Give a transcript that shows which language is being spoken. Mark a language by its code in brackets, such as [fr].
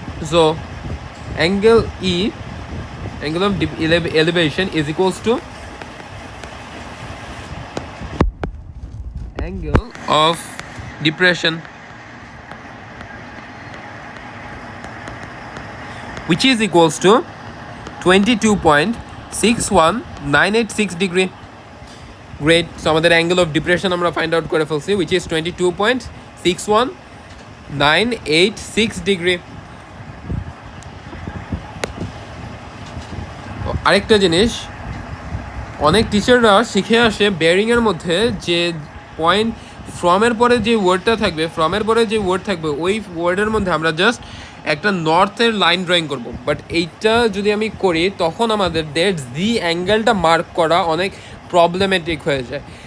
[en] So angle ই angle of elevation is equals to angle of depression, which is equals to 22.61986 degree. Great. So আমাদের angle of depression আমরা find out [bn] করে ফেলছি, [en] which is 22.61986 degree. [bn] আরেকটা জিনিস অনেক টিচাররা শিখে আসে বেয়ারিং এর মধ্যে যে পয়েন্ট ফ্রমের পরে যে ওয়ার্ডটা থাকবে, ফ্রমের পরে যে ওয়ার্ড থাকবে ওই ওয়ার্ডের মধ্যে আমরা জাস্ট একটা নর্থের লাইন ড্রয়িং করব। বাট এইটা যদি আমি করি তখন আমাদের জি অ্যাঙ্গেলটা মার্ক করা অনেক প্রবলেমেটিক হয়ে যায়।